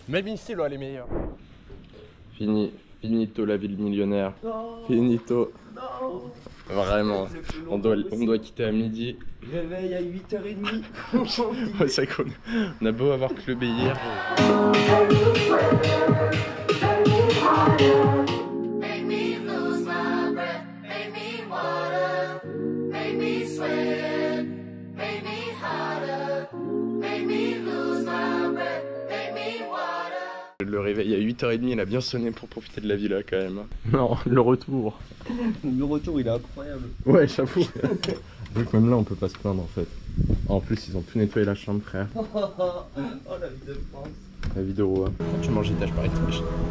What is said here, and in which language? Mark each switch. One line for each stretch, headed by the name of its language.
French: Même ici là elle est meilleure. Finito la ville millionnaire. Non. Finito. Non. Vraiment. On doit quitter à midi. Réveil à 8h30. Ouais, c'est qu'on on a beau avoir clubé hier.
English: Make me lose my breath, make me water, make me sweat, make me harder, make me lose my breath, make me water.
French: Le réveil à 8h30, il a bien sonné pour profiter de la villa quand même. Non, le retour. Le retour il est incroyable. Ouais, j'avoue. Vu que même là on peut pas se plaindre en fait. En plus ils ont tout nettoyé la chambre frère. Oh la vie de France. La vie de roi. Pourquoi tu manges étage par étage?